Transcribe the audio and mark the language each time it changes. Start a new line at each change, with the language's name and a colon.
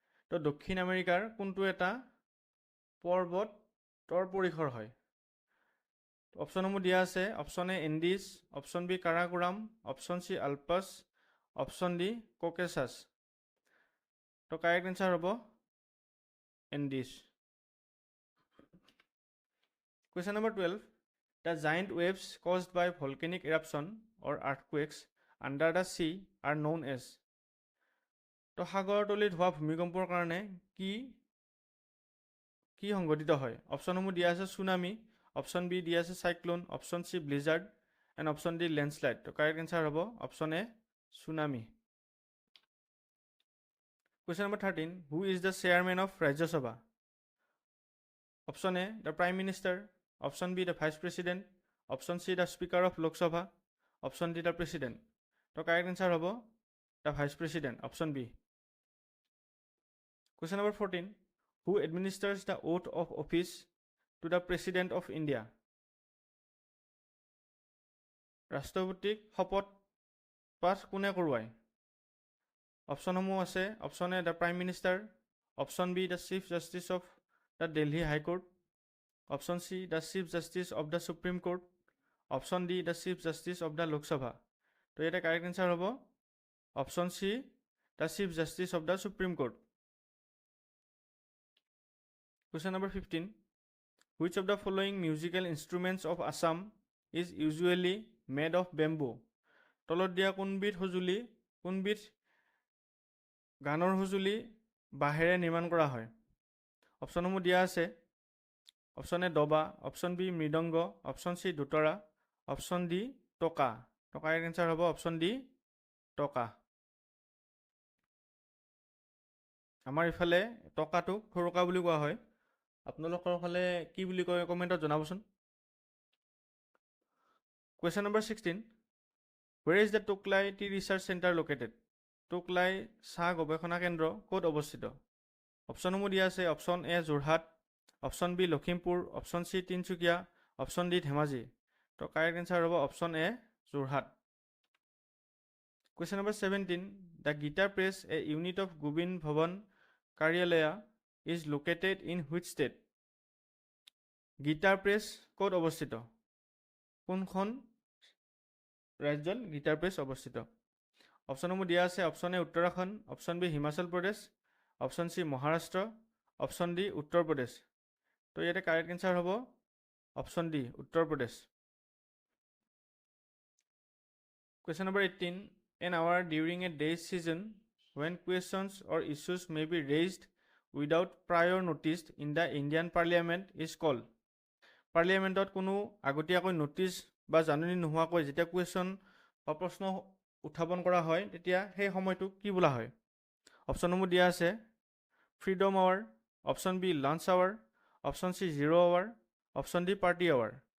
Assamese: তো দক্ষিণ আমেৰিকাৰ কোনটো এটা পৰ্বতৰ পৰিসৰ হয়? অপশ্যনসমূহ দিয়া আছে। Option A Andes, option B Karakoram, option C আলপাছ, option D Caucasus. তো কাৰেক্ট এনচাৰ হ'ব Andes. Question number 12,
English: The giant waves caused by volcanic eruption or earthquakes under the sea are known as.
Assamese: তো সাগৰৰ তলিত হোৱা ভূমিকম্পৰ কাৰণে কি সংঘটিত হয়? অপশ্যনসমূহ দিয়া আছে সুনামি, অপশ্যন বি দিয়া আছে cyclone, option C Blizzard and option D landslide. তো কাৰেক্ট এনচাৰ হ'ব option A tsunami.
English: Question number 13. Who is the chairman of Rajya Sabha? Option A, the Prime Minister. Option B, the Vice President. Option C, the Speaker of Lok Sabha. Option D, the President. So correct answer
Assamese: hobo
English: the Vice President. Option B. Question number 14. Who administers the oath of office to the President of India?
Assamese: Rashtrapatik শপত পাঠ কোনে কৰোৱায়? অপশ্যনসমূহ আছে option A
English: the prime minister,
Assamese: option B
English: the chief justice of the Delhi high court,
Assamese: option C
English: the chief justice of the supreme court,
Assamese: option D
English: The chief justice of the Lok Sabha.
Assamese: তো ইয়াতে correct answer হ'ব option C
English: The chief justice of the supreme court.
Assamese: Question number 15.
English: Which of the following musical instruments of Assam is usually made of bamboo?
Assamese: তলত দিয়া কোনবিধ গানৰ সঁজুলি বাঁহেৰে নিৰ্মাণ কৰা হয়? অপশ্যনসমূহ দিয়া আছে অপশ্যন এ দবা, option B মৃদংগ, option C দোতৰা, option D টকা। তো কাৰেক্ট এনচাৰ হ'ব অপশ্যন ডি টকা। আমাৰ ইফালে টকাটোক থৰকা বুলি কোৱা হয়। আপোনালোকৰ ফালে কি বুলি কয় কমেণ্টত জনাবচোন।
English: Question number 16. Where is the Tuklai Tea Research Center located?
Assamese: Tocklai চাহ গৱেষণা কেন্দ্ৰ ক'ত অৱস্থিত? অপশ্যনসমূহ দিয়া আছে option A Jorhat, option B Lakhimpur, option C Tinsukia, option D Dhemaji. তো কাৰেক্ট এনচাৰ হ'ব option A Jorhat.
English: Question number 17. The Gita Press, a unit of Gobind Bhavan Karyalaya, is located in which state?
Assamese: Gita press ক'ত অৱস্থিত? কোনখন ৰাজ্যত গীতা প্ৰেছ অৱস্থিত? অপশ্যনসমূহ দিয়া আছে option A Uttarakhand, option B Himachal Pradesh, option C Maharashtra, option D Uttar Pradesh. তো ইয়াতে কাৰেক্ট এনচাৰ হ'ব option D Uttar Pradesh.
English: Question number 18. An hour during a day's season when questions or issues may be raised without prior notice in the Indian Parliament is called.
Assamese: পাৰ্লিয়ামেণ্টত কোনো আগতীয়াকৈ notice বা জাননী নোহোৱাকৈ যেতিয়া question বা প্ৰশ্ন উত্থাপন কৰা হয় তেতিয়া সেই সময়টোক কি বোলা হয়? অপশ্যনসমূহ দিয়া আছে freedom hour, option B lunch hour, option C 0 hour, option D party hour.